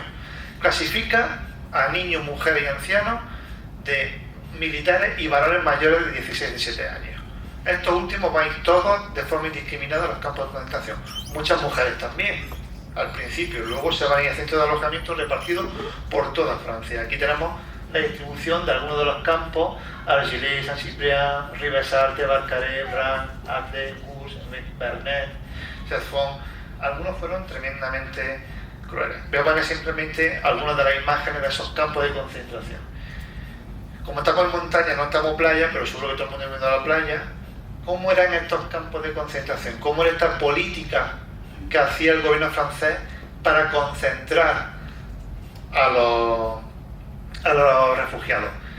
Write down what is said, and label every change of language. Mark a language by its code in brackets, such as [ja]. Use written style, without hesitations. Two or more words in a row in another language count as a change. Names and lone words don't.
[es] Clasifica a niños, mujeres y ancianos de militares y varones mayores de 16 y 17 años. Estos últimos van a ir todos de forma indiscriminada a los campos de concentración. Muchas mujeres también, al principio. Luego se van a ir a centros de alojamiento repartidos por toda Francia. Aquí tenemos la distribución de algunos de los campos: Argelès, Saint-Cyprien, Rivesaltes, Barcarès, Bran, Agde, Cus, Vernet, Cefon. Algunos fueron tremendamente crueles. Veo para que simplemente algunas de las imágenes de esos campos de concentración. Como estamos en montaña, no estamos en playa, pero seguro que todo el mundo ha ido a la playa. ¿Cómo eran estos campos de concentración? ¿Cómo era esta política que hacía el gobierno francés para concentrar a los refugiados?